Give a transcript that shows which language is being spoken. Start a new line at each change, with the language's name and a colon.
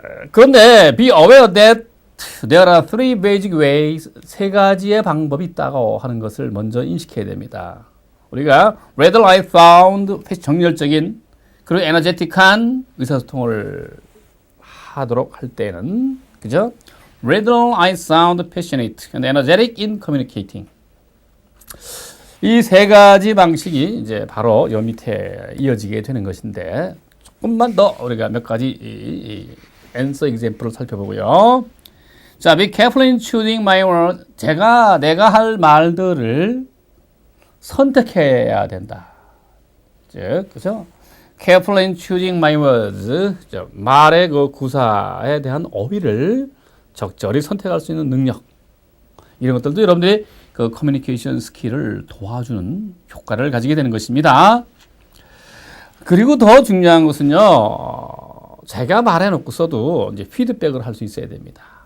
Korean: 그런데
English: be aware that there are three basic ways,
Korean: 세 가지의 방법이 있다고 하는 것을 먼저 인식해야 됩니다. 우리가
English: rather I found
Korean: 정열적인 그리고 에너제틱한 의사소통을 하도록 할 때는 그죠?
English: rather I sound passionate and energetic in communicating.
Korean: 이 세 가지 방식이 이제 바로 여 밑에 이어지게 되는 것인데 조금만 더 우리가 몇 가지 answer example를 살펴보고요. 자,
English: be careful in choosing my words.
Korean: 내가 할 말들을 선택해야 된다. 즉, 그죠?
English: careful in choosing my words.
Korean: 말의 그 구사에 대한 어휘를 적절히 선택할 수 있는 능력. 이런 것들도 여러분들이 그 커뮤니케이션 스킬을 도와주는 효과를 가지게 되는 것입니다. 그리고 더 중요한 것은요, 제가 말해놓고서도 이제 피드백을 할 수 있어야 됩니다.